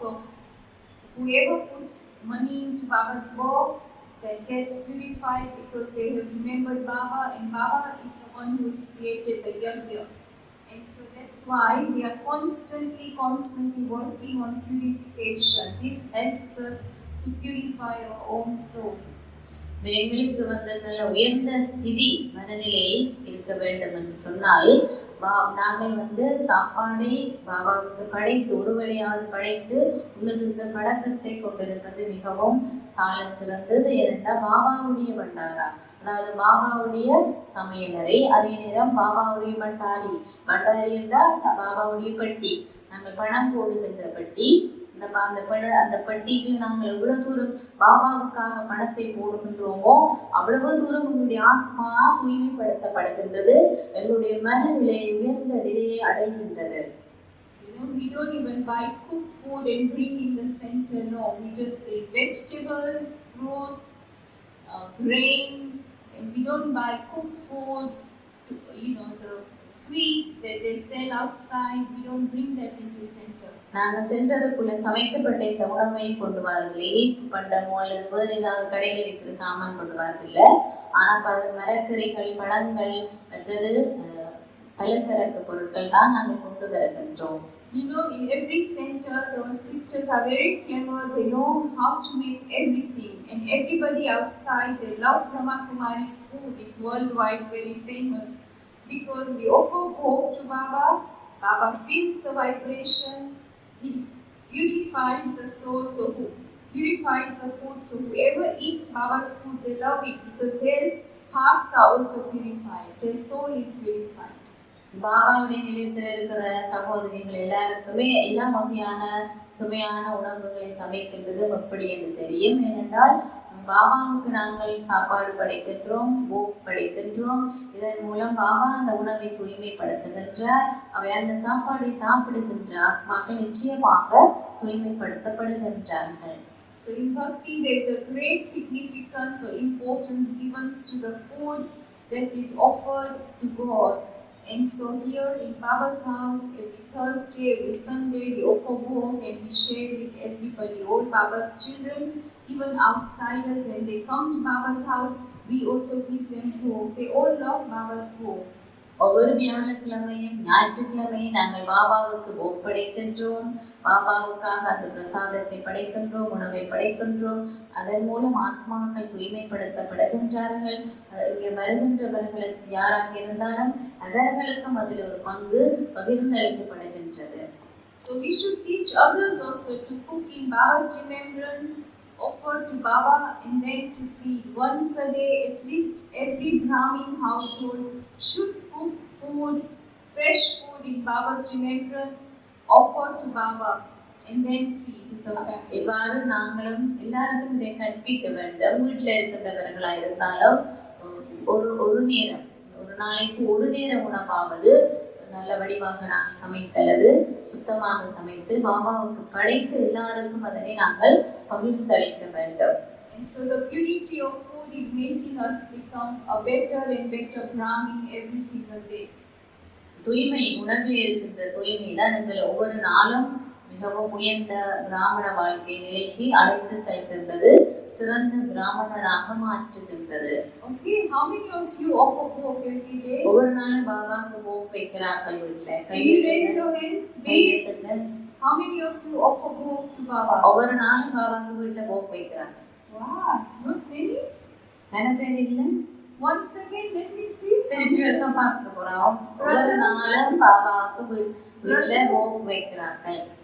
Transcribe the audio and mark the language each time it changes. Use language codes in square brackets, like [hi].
[en] So whoever puts money into Baba's box, that gets purified because they have remembered Baba, and Baba is the one who has created the yajna. And so that's why we are constantly working on purification. This helps us to purify our own soul. [ta] எங்களுக்கு நல்ல உயர்ந்த ஸ்திதி மனநிலை இருக்க வேண்டும் என்று சொன்னால், நாங்கள் சாப்பாடை பாபாவுக்கு படைத்து ஒரு வழியாவது படைத்து உலகிற்கு பழக்கத்தை கொண்டிருப்பது மிகவும் சாலச் சிறந்தது. ஏனென்றால் பாபாவுடைய பண்டாரா, அதாவது பாபாவுடைய சமையலறை, அதே நேரம் பாபாவுடைய பண்டாரி என்றால் பாபாவுடைய பட்டி, நாங்கள் பணம் போடுகின்ற பட்டி. அந்த பட்டிக்கு நாங்கள் எவ்வளவு தூரம் பாபாவுக்காக பணத்தை போடுகின்றோமோ அவ்வளவு தூரம் உங்களுடைய ஆத்மா தூய்மைப்படுத்தப்படுகின்றது, எங்களுடைய மனநிலை உயர்ந்த நிலையை அடைகின்றது. [en] We don't even buy cooked food and bring in the center. No, we just bring vegetables, fruits, grains, and we don't buy cooked food, the sweets that they sell outside, we don't bring that into center. [ta] நாங்கள் சென்றதுக்குள்ள சமைக்கப்பட்ட இந்த உணவை கொண்டு வரதில்லை. இனிப்பு பண்டமோ அல்லது வேறு ஏதாவது கடையில் விற்கிற சாமான் கொண்டு வரதில்லை. ஆனால் மரக்கறிகள், பழங்கள், மற்றது பலசரக்கு பொருட்கள் தான் நாங்கள் கொண்டு வருகின்றோம். [en] In every center, our sisters are very clever. They know how to make everything. And everybody outside, they love Brahma Kumari's food. It's worldwide very famous. Because we offer hope to Baba. Baba feels the vibrations. He purifies the soul. So who purifies the food. So whoever eats Baba's food, they love it. Because their hearts are also purified. Their soul is purified. [ta] பாபாவுடைய நிலையத்தில் இருக்கிற சகோதரிகள் எல்லாருக்குமே எல்லா வகையான சுவையான உணவுகளை சமைக்கின்றது எப்படி என்று தெரியும். ஏனென்றால் பாபாவுக்கு நாங்கள் சாப்பாடு படைக்கின்றோம், போக் படைக்கின்றோம். இதன் மூலம் பாபா அந்த உணவை தூய்மைப்படுத்துகின்றார். அவை அந்த சாப்பாடை சாப்பிடுகின்ற ஆத்மாக்கள் நிச்சயமாக தூய்மைப்படுத்தப்படுகின்றார்கள். [en] So in Bhakti there is a great significance or importance given to the food that is offered to God. And so here in Baba's house, every Thursday, every Sunday, we offer bhog and we share with everybody, all Baba's children, even outsiders, when they come to Baba's house, we also give them bhog. They all love Baba's bhog. [ta] ஒவ்வொரு வியாழக்கிழமையும் ஞாயிற்றுக்கிழமையும் நாங்கள் பாபாவுக்கு போக் படைக்கின்றோம். பாபாவுக்காக அந்த பிரசாதத்தை படைக்கின்றோம், உணவை படைக்கின்றோம். அதன் மூலம் ஆத்மாக்கள் தூய்மைப்படுத்தப்படுகின்றார்கள். இங்கே வருகின்றவர்களுக்கு யாராக இருந்தாலும் அவர்களுக்கும் அதில் ஒரு பங்கு பகிர்ந்தளிக்கப்படுகின்றது. [en] So we should teach others also to cook in Baba's remembrance, offer to Baba and then to feed. Once a day, at least every Brahmin household should cook food, fresh food in Baba's remembrance, offer to Baba and then feed the family. [ta] இவ்வாறு நாங்களும் எல்லாருக்கும் இதை கற்பிக்க வேண்டும். வீட்டில் இருக்கின்றவர்களாக இருந்தாலும் ஒரு நாளைக்கு ஒரு நேர உணவாவது நல்ல வடிவாக நாங்கள் சமைத்தல்லது சுத்தமாக சமைத்து பாபாவுக்கு படைத்து எல்லாருக்கும் அதனை நாங்கள் பகிர்ந்தளிக்க வேண்டும். [en] And so the purity of food is making us become a better and better Brahmin every single day. [ta] தூய்மை உணர்வில் இருக்கின்ற தூய்மை தான் எங்களை ஒவ்வொரு நாளும் மிகவும் உயர்ந்த பிராமண வாழ்க்கை நிலைக்கு அழைத்து செல்கின்றது, சிறந்த பிராமணராக மாற்றுகின்றது. [en] Okay, how many of you offer bhog every day? [ta] ஒவ்வொரு நாளும் பாபாக்கு போக் வைக்கிறார்கள் வீட்டில். [en] Can you raise your hands? How many of you offer bhog to Baba? [ta] ஒவ்வொரு நாளும் பாபாக்கு வீட்டில் போக் வைக்கிறாங்க. [en] Wow, not many? [ta] என்ன பேர் இல்லை? [en] Once again, let me see. [ta] திருப்பி எடுக்க பார்க்க போறோம். ஒவ்வொரு நாளும் பாபாவுக்கு வீட்டில் போக் வைக்கிறார்கள்.